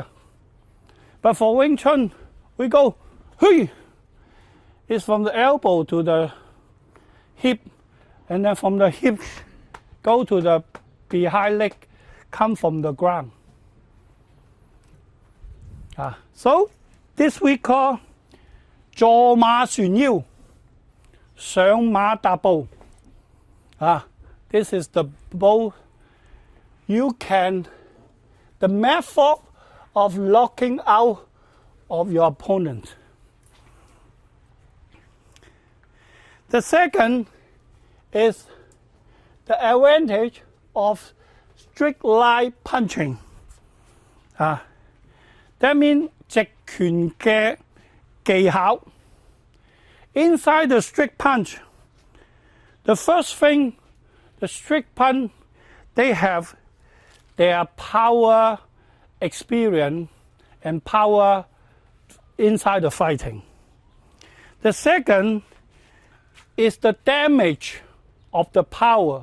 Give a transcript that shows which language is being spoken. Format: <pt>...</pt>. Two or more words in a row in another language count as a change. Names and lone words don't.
<en>But for Wing Chun, we go, hui! It's from the elbow to the hip, and then from the hip, go to the behind leg, come from the ground. So, this we call</en> <yue>坐馬旋腰, 上馬踏步.</yue> <en>This is the bow. The method of locking out of your opponent. The second is the advantage of strict line punching. That means</en> <yue>直拳嘅技巧.</yue> <en>Inside the strict punch, the first thing, the strict punch, they have their power experience and power inside the fighting. The second is the damage of the power.</en>